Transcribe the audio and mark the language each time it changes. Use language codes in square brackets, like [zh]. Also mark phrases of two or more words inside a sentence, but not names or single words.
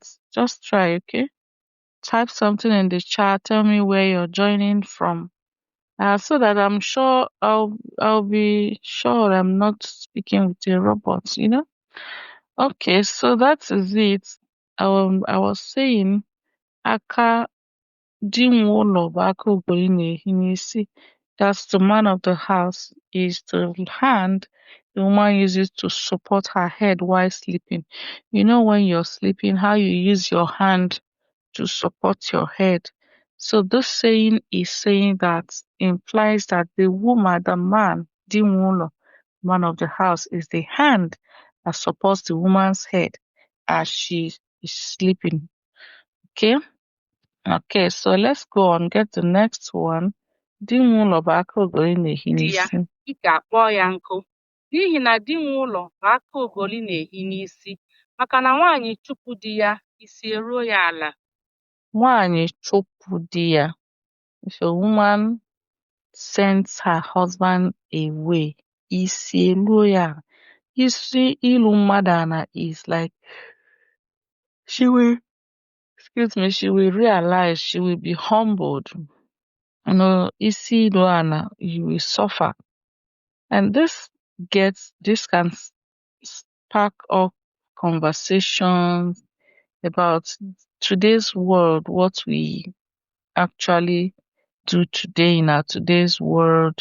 [en] Just try, okay? Type something in the chat. Tell me where you're joining from so that I'm sure I'll be sure I'm not speaking with a robot, you know? Okay, so that is it. I was saying [ig] aka di nwe ụlọ bụ aka ogoli na-ehi n'isi. [en] That's the man of the house is the hand the woman uses to support her head while sleeping. You know when you're sleeping, how you use your hand to support your head. So this saying is saying that implies that the woman, the man, [ig] di nwe ụlọ, [en] man of the house, is the hand that supports the woman's head as she is sleeping. Okay? Okay, so let's go on, get the next one. [ig] Di nwe ụlọ bụ aka ogoli na-ehi di ya n'isi. ike akpọọ ya nkụ n'ihi na di nwe ụlọ bụ aka ogoli na-ehi n'isi maka na nwaanyị chụpụ di ya isi eruo ya ala. Nwaanyị chụpụ di ya. [en] If a woman sends her husband away, [ig] isi eruo ya ala. Isi ilu mmadụ ana [en] is like she will, excuse me, she will realize, she will be humbled. You know, [ig] isi ilu ana, [en] you will suffer. And this can spark up conversations about today's world, what we actually do today in our today's world.